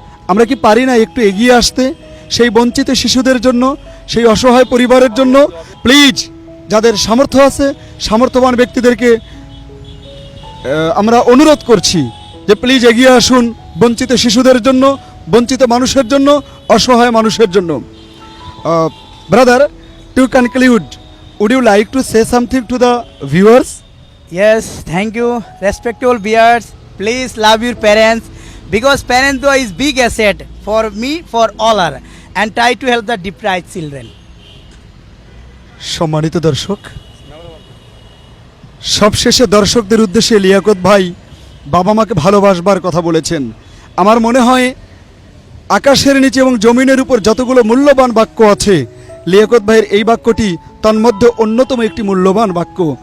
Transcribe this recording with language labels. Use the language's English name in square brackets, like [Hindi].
[Bangla] আমরা কি পারি না একটু এগিয়ে আসতে সেই বঞ্চিত শিশুদের জন্য, সেই অসহায় পরিবারের জন্য? প্লিজ, যাদের সামর্থ্য আছে, সামর্থ্যবান ব্যক্তিদেরকে আমরা অনুরোধ করছি যে প্লিজ এগিয়ে আসুন বঞ্চিত শিশুদের জন্য, বঞ্চিত মানুষের জন্য, অসহায় মানুষের জন্য। [English] Brother, to conclude, would you like to say something to the viewers? Yes, thank you. Respectable viewers, please love your parents because parents though is big asset for me, for all are, and try to help the deprived children. [Bangla] সম্মানিত দর্শক, সবশেষে দর্শকদের উদ্দেশ্যে লিয়াকত ভাই বাবা মাকে ভালোবাসবার কথা বলেছেন। আমার মনে হয় আকাশের নিচে এবং জমিনের উপর যতগুলো মূল্যবান বাক্য আছে, লিয়াকত ভাইয়ের এই বাক্যটি তন্মধ্যে অন্যতম একটি মূল্যবান বাক্য।